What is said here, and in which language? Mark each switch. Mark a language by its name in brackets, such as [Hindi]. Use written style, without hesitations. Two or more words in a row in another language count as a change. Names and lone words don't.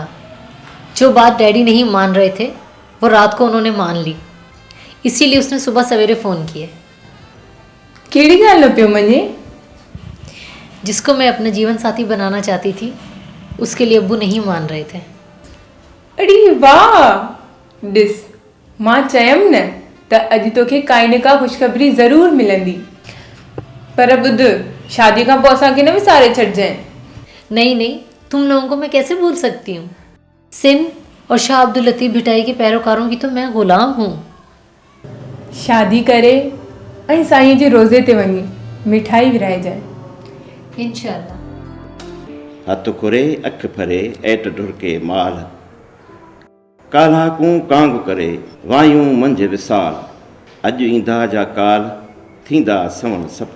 [Urdu] جو بات ڈیڈی نہیں مان رہے تھے وہ رات کو انہوں نے مان لی، اسی لیے اس نے صبح سویرے فون کیے. [Sindhi] केड़ी गाल न पियो मने? [Urdu] جس کو میں اپنا جیون ساتھی بنانا چاہتی تھی اس کے لیے ابو نہیں مان رہے تھے. [Sindhi] अरे वाह, डिस मां चयम न त अज तोखे काई न का खुशखबरी ज़रूर मिलंदी। पर बुध, शादी का पोइ असांखे न विसारे छॾिजांइ। [Urdu] نہیں نہیں، تم لوگوں کو میں کیسے بھول سکتی ہوں. سندھ اور شاہ عبداللطیف بھٹائی کے پیروکاروں کی تو میں غلام ہوں. [Sindhi] शादी करे ऐं साईं जे रोज़े ते वञी मिठाई विराइजांइ। इंशाअल्लाह। हथ खुरे अख फरे ऐट ढुरके माल, काल्हाकूं कांग करे वायूं मंझि विसाल, अॼु ईंदा जा काल थींदा सवण सफ़र।